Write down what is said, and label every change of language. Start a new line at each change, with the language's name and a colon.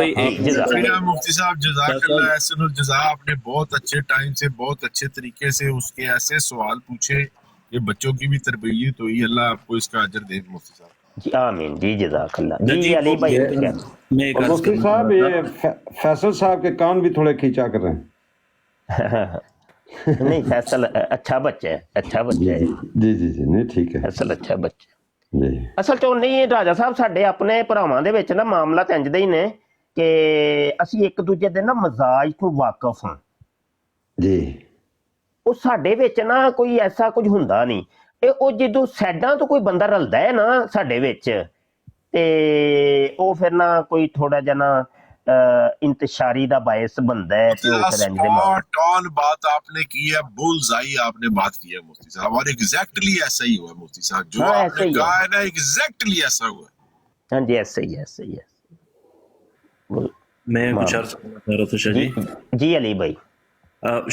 Hindi: शुक्रिया मुफ्ती साहब, जज़ाकल्लाह अहसनुल जज़ा। आपने बहुत अच्छे टाइम से बहुत अच्छे तरीके से उसके ऐसे सवाल पूछे, ये बच्चों की भी तरबियत हुई। अल्लाह आपको इसका अजर दे मुफ्ती साहब। जी आमीन जी, जज़ाकल्लाह जी। अली भाई और मुफ्ती साहब ये फैसल साहब के कान भी थोड़े खींचा कर रहे हैं। नहीं फैसल अच्छा बच्चा है, अच्छा बच्चा है जी जी जी, नहीं ठीक है फैसल, अच्छा बच्चा जी।
Punjabi: ਅਸਲ 'ਚ ਨਹੀਂ ਰਾਜਾ ਸਾਹਿਬ, ਸਾਡੇ ਆਪਣੇ ਭਰਾਵਾਂ ਦੇ ਵਿੱਚ ਨਾ ਮਾਮਲਾ ਤਾਂ ਇੰਜ ਦਾ ਹੀ ਨੇ ਕਿ ਅਸੀਂ ਇੱਕ ਦੂਜੇ ਦੇ ਨਾ ਮਜ਼ਾਜ ਤੋਂ ਵਾਕਿਫ ਹਾਂ ਜੀ। ਉਹ ਸਾਡੇ ਵਿੱਚ ਨਾ ਕੋਈ ਐਸਾ ਕੁਝ ਹੁੰਦਾ ਨਹੀਂ। ਇਹ ਉਹ ਜਦੋਂ ਸਾਈਡਾਂ ਤੋਂ ਕੋਈ ਬੰਦਾ ਰਲਦਾ ਹੈ ਨਾ ਸਾਡੇ ਵਿੱਚ, ਤੇ ਉਹ ਫਿਰ ਨਾ ਕੋਈ ਥੋੜਾ ਜਿਹਾ ਨਾ
Hindi: इंतशारी का बायस बनता है। स्पॉट ऑन बात आपने की है, बुलजाई आपने बात की है मुफ्ती साहब, और एग्जैक्टली ऐसा ही हुआ मुफ्ती साहब, जो आपने कहा है ना एग्जैक्टली ऐसा हुआ। हाँ जी ऐसे ही ऐसे ही। मैं कुछ अर्ज करना चाह रहा था शाह जी। जी अली भाई।